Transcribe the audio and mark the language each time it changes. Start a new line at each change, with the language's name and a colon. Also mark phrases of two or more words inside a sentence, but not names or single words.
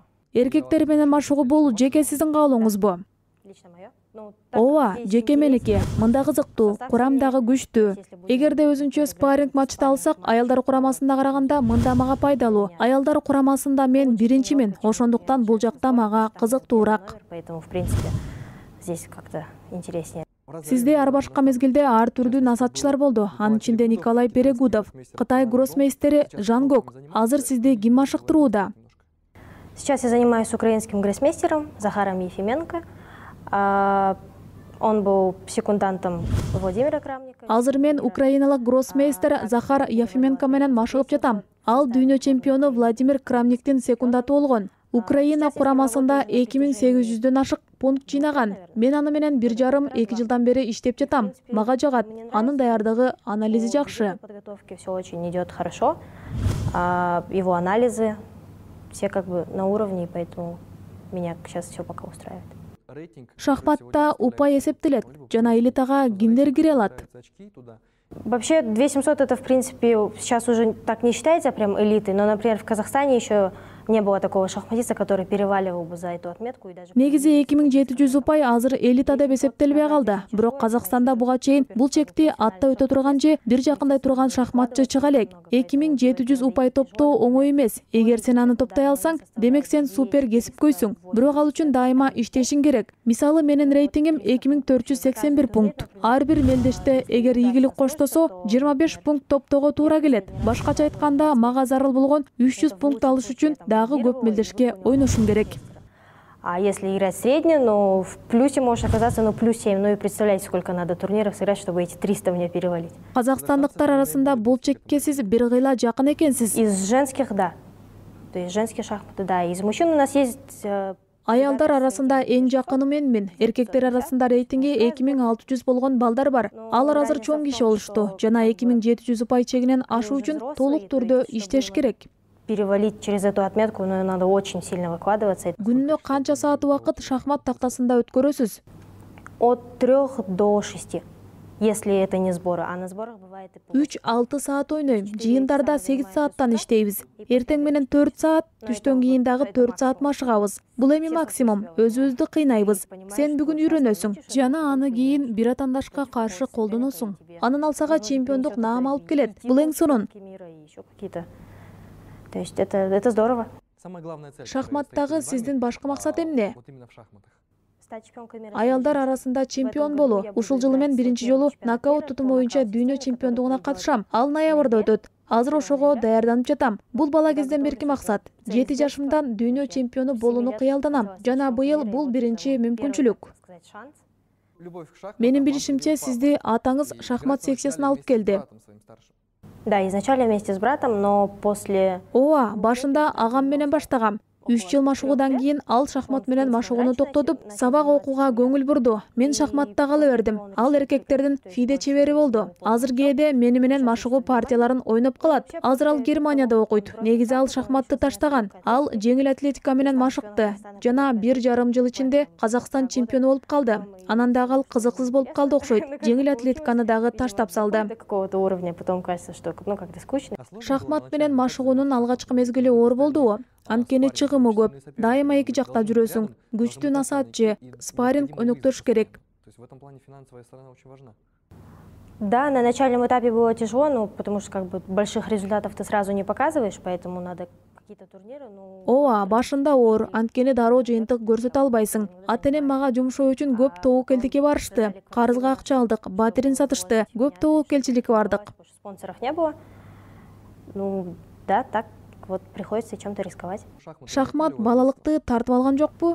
Kyrgyz: Эркектер менен машыгуу бул жеке сиздин каалооңузбу? Ооба, жеке меники. Мында кызыктуу, курам дагы күчтүү. Эгерде өзүнчө спарринг матчты алсак, аялдар курамасында караганда мында мага пайдалуу. Аялдар курамасында мен биринчимин. Ошондуктан бул жакта мага кызыктуураак.
Russian: Поэтому, в принципе, здесь как-то интереснее.
Kyrgyz: Сизде ар башка мезгилде ар түрдүү насатчылар болду. Анын ичинде Николай Перегудов, Кытай гроссмейстери Жан Гок. Азыр сизди ким машыктырууда?
Russian: Сейчас я занимаюсь украинским гроссмейстером Захаром Ефименко. Он был секундантом Владимира Крамника.
Kyrgyz: Азыр мен украиналык гроссмейстер Захар Ефименко менен машыгып жатам. Ал дүйнө чемпиону Владимир Крамниктин секундаты болгон. Украина курамасында 2800дөн ашык пункт жыйнаган. Мен аны менен 1,5-2 жылдан бери иштеп жатам. Мага жагат. Анын даярдыгы, анализи жакшы.
Russian: Подготовки все очень идет хорошо. Его анализы все как бы на уровне, поэтому меня сейчас все пока устраивает.
Kyrgyz: Шахматта упай эсептелет жана элитага кимдер кире алат?
Russian: Вообще 2700 это в принципе сейчас уже так не считается прям элитой, но, например, в Казахстане еще не было такого шахматиста, который переваливал бы за эту отметку.
Kyrgyz: Негизи 2700 упай азыр элита деп эсептелбей калды. Бирок Казакстанда буга чейин бул чекти атта өтө турган же бир жакындай турган шахматчы чыга элек. 2700 упай топтоо оңой эмес. Эгер сен аны топтой алсаң, демек сен супер кесипкөйсүң. Бирок ал үчүн дайыма иштешиң керек. Мисалы менин рейтингим 2481 пункт. Ар бир мелдеште эгер ийгилик коштосо 25 пункт топтоого туура келет. Башкача айтканда, мага зарыл болгон 300 пункт алыш үчүн дагы көп мелдешке ойношум керек.
Russian: А если играть средне, ну в плюсе можешь оказаться, ну плюс 7. Ну и представляете, сколько надо турниров сыграть, чтобы эти 300 мне перевалить.
Kyrgyz: Казакстандыктар арасында бул чекке сиз бир кыйла жакын экенсиз.
Russian: Из женских, да. То есть женские шахматы, да. Из мужчин у нас есть...
Kyrgyz: Аялдар арасында эң жакыны менмин. Эркектер арасында рейтинги 2600 болгон балдар бар. Алар азыр чоң киши болушту жана 2700 упай чегинен ашуу үчүн толук түрдө иштеш керек.
Russian: Перевалить через эту отметку, но надо очень сильно выкладываться.
Kyrgyz: Күнүнө канча саат убакыт шахмат тактасында өткөрөсүз?
Russian: От 3 до 6. Если это не сборы, а на сборах бывает и
Kyrgyz: 3-6 саат ойнойм. Жыйындарда 8 сааттан иштейбиз. Эртең менен 4 саат, түштөн кийин дагы 4 саат машыгабыз. Бул эми максимум. Өзүбүздү кыйнайбыз. Сен бүгүн үйрөнөсүң жана аны кийин бир атандашка каршы колдоносуң. Анын алсага чемпиондук наам алып келет. Бул эң сонун.
Russian: То есть это здорово.
Kyrgyz: Шахматтагы сиздин башкы максат эмне? Аялдар арасында чемпион болуу. Ушул жылы мен биринчи жолу нокаут тутум боюнча дүйнө чемпиондугуна катышам. Ал ноябрда өтөт. Азыр ошого даярданып жатам. Бул бала кезден берки максат. 7 жашымдан дүйнө чемпиону болууну кыялданам. Жана быйыл бул биринчи мүмкүнчүлүк. Менин билишимче, сизди атаңыз шахмат секциясына алып келди.
Russian: Да, изначально вместе с братом, но после...
Kyrgyz: Ооба, башында агам менен баштагам. 3 жыл машыгуудан кийин ал шахмат менен машыгууну токтотуп, сабак окууга көңүл бурду. Мен шахматта кала бердим. Ал эркектердин фиде чебери болду. Азыр кээде мени менен машыгуу партияларын ойноп калат. Азыр ал Германияда окуйт. Негизи ал шахматты таштаган. Ал жеңил атлетика менен машыкты. Жана 1,5 жыл ичинде Казакстан чемпиону болуп калды. Анан дагы ал кызыксыз болуп калды окшойт. Жеңил атлетиканы дагы таштап салды.
Russian: Какого-то уровня потом кажется, что ну как-то скучно.
Kyrgyz: Шахмат менен машыгуунун алгачкы мезгили оор болдубу? Анткени чыгымы көп. Дайыма эки жакта жүрөсүң. Күчтүү насаатчы, спарринг өнөктөш керек.
Russian: Да, на начальном этапе было тяжело, ну потому что как бы больших результатов ты сразу не показываешь, поэтому надо какие-то турниры, ну...
Kyrgyz: Ооба, башында оор, анткени дароо жыйынтык көрсөтө албайсың. Ата-энем мага жумшоо үчүн көп тобокелдикке барышты. Карызга акча алдык, батирин сатышты. Көп тобокелчиликке бардык.
Russian: Спонсоров не было. Ну, да, так. Вот приходится чем-то рисковать.
Kyrgyz: Шахмат балалыкты тартып алган жокпу?